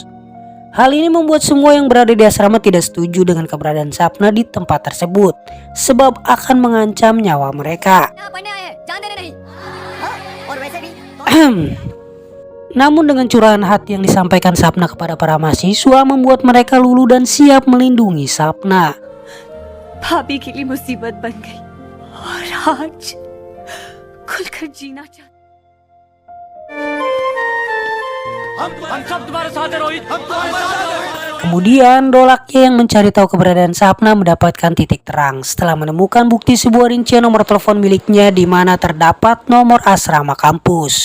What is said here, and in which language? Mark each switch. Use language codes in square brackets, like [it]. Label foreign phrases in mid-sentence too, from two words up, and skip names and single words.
[id] Hal ini membuat semua yang berada di asrama tidak setuju dengan keberadaan Sapna di tempat tersebut, sebab akan mengancam nyawa mereka. Namun dengan curahan hati yang disampaikan Sapna kepada para mahasiswa membuat mereka luluh dan siap melindungi Sapna. [hi] भाभी के लिए मुसीबत बन गई और आज खुलकर जीना चाहती। [id] Kemudian Dolakia yang mencari tahu keberadaan Sapna mendapatkan titik terang setelah menemukan bukti sebuah rincian nomor telepon miliknya di mana terdapat nomor asrama kampus.